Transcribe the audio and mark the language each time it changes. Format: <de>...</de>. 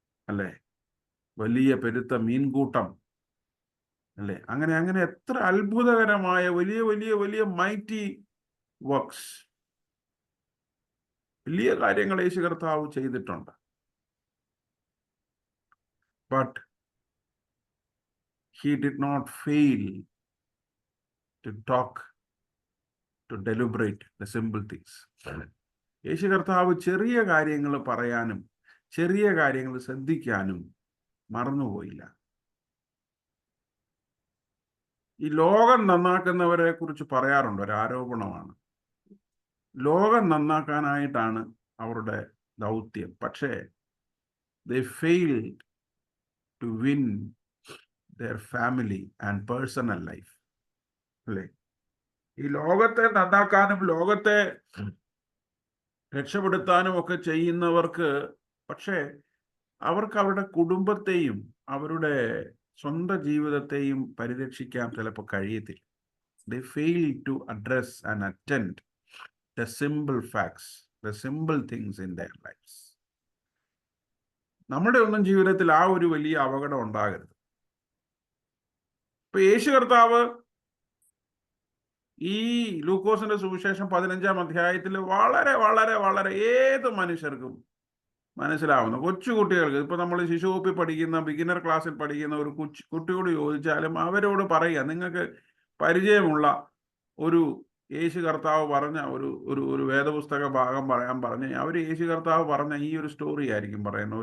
<ml>അല്ലേ? വലിയ പെരുത്ത മീൻകൂട്ടം. അല്ലേ? അങ്ങനെ അങ്ങനെ എത്ര അത്ഭുതകരമായ വലിയ വലിയ വലിയ</ml> <en>mighty works,</en> <ml>വലിയ കാര്യങ്ങൾ യേശു കർത്താവ് ചെയ്തിട്ടുണ്ട്.</ml> <en>But he did not fail to talk, to deliberate the simple things.</en> <ml>യേശു കർത്താവ് ചെറിയ കാര്യങ്ങൾ പറയാനും ചെറിയ കാര്യങ്ങൾ ശ്രദ്ധിക്കാനും മറന്നുപോയില്ല. ഈ ലോകം നന്നാക്കുന്നവരെ കുറിച്ച് പറയാറുണ്ട്, ഒരു ആരോപണമാണ്. ലോകം നന്നാക്കാനായിട്ടാണ് അവരുടെ ദൗത്യം. പക്ഷേ</ml> <en>they failed to win their family and personal life.</en> <ml>അല്ലേ? ഈ ലോകത്തെ നന്നാക്കാനും ലോകത്തെ രക്ഷപ്പെടുത്താനും ഒക്കെ ചെയ്യുന്നവർക്ക് പക്ഷേ അവർക്ക് അവരുടെ കുടുംബത്തെയും അവരുടെ സ്വന്തം ജീവിതത്തെയും പരിരക്ഷിക്കാൻ ചിലപ്പോൾ കഴിയത്തില്ല.</ml> <en>They fail to address and attend the simple facts, the simple things in their lives.</en> <ml>നമ്മുടെ ഒന്നും ജീവിതത്തിൽ ആ ഒരു വലിയ അപകടം ഉണ്ടാകരുത്. ഇപ്പൊ യേശു കർത്താവ് ഈ ലൂക്കോസിന്റെ സുവിശേഷം 15-ാം അധ്യായത്തിൽ വളരെ വളരെ വളരെ ഏത് മനുഷ്യർക്കും മനസ്സിലാവുന്ന കൊച്ചുകുട്ടികൾക്ക്, ഇപ്പൊ നമ്മൾ ശിശുവകുപ്പിൽ പഠിക്കുന്ന ബിഗിനർ ക്ലാസ്സിൽ പഠിക്കുന്ന ഒരു കുട്ടിയോട് ചോദിച്ചാലും അവരോട് പറയുക, നിങ്ങൾക്ക് പരിചയമുള്ള ഒരു യേശു കർത്താവ് പറഞ്ഞ ഒരു വേദപുസ്തക ഭാഗം പറയാൻ പറഞ്ഞ് അവർ യേശു കർത്താവ് പറഞ്ഞ ഈ ഒരു സ്റ്റോറി ആയിരിക്കും പറയുന്നത്.</ml>